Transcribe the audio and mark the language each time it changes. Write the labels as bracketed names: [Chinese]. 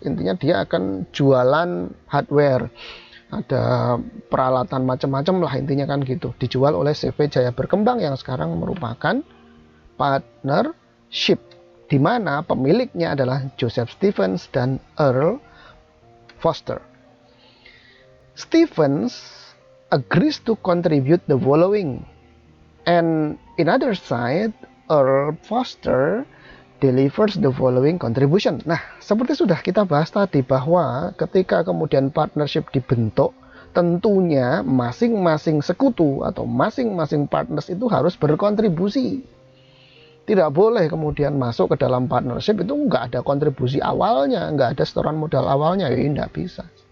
[Indonesian] Intinya dia akan jualan hardware, ada peralatan macam-macam lah, intinya kan gitu, dijual oleh CV Jaya Berkembang yang sekarang merupakan partnership, di mana pemiliknya adalah Joseph Stevens dan Earl Foster. [English] Stevens agrees to contribute the following, and in other side, Earl Foster delivers the following contribution. [Indonesian] Nah, seperti sudah kita bahas tadi bahwa ketika kemudian partnership dibentuk, tentunya masing-masing sekutu atau masing-masing partners itu harus berkontribusi. Tidak boleh kemudian masuk ke dalam partnership itu nggak ada kontribusi awalnya, nggak ada setoran modal awalnya, ya nggak bisa.